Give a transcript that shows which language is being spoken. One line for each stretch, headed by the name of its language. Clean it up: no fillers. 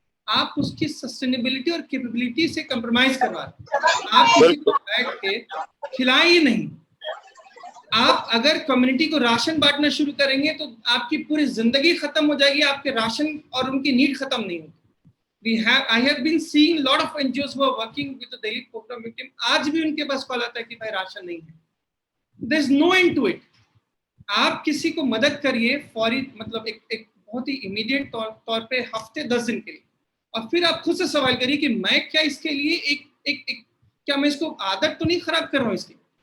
Hindi: आप उसकी सस्टेनेबिलिटी और कैपेबिलिटी से कंप्रोमाइज करवा रहे हैं. आप किसी को बैठ के खिलाएं ही नहीं. आप अगर कम्युनिटी को राशन बांटना शुरू करेंगे तो आपकी पूरी जिंदगी खत्म हो जाएगी, आपके राशन और उनकी नीड खत्म नहीं होगी.
English: I have been seeing lot of NGOs who are working with the Delhi program victim.
Hindi: आज भी उनके पास कॉल आता है कि भाई राशन नहीं है.
English: There is no end to it.
Hindi: आप किसी को मदद करिए फौरी, मतलब एक बहुत ही इमीडिएट तौर पे हफ्ते 10 दिन के लिए, और फिर आप खुद से सवाल करिए कि मैं क्या इसके लिए क्या मैं इसको आदत तो नहीं खराब कर रहा हूँ इसकी.